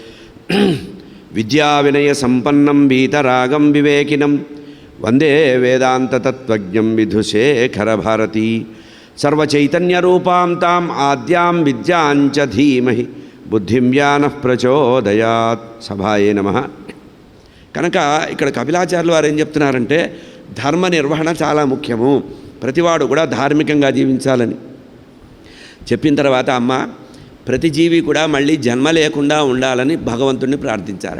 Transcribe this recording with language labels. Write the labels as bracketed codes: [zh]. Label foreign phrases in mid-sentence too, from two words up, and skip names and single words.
[sa] विद्याविनयसम्पन्नं वीतरागं विवेकिनं वन्दे वेदान्ततत्त्वज्ञं विधुशेखरभारती। सर्वचैतन्यरूपां ताम् आद्यां विद्यां च धीमहि बुद्धिं यानः ప్రచోదయాత్. సభాయే నమః. [te] కనుక ఇక్కడ కపిలాచార్యులు వారు ఏం చెప్తున్నారంటే ధర్మ నిర్వహణ చాలా ముఖ్యము, ప్రతివాడు కూడా ధార్మికంగా జీవించాలని చెప్పిన తర్వాత అమ్మ ప్రతి జీవి కూడా మళ్ళీ జన్మ లేకుండా ఉండాలని భగవంతుడిని ప్రార్థించారట.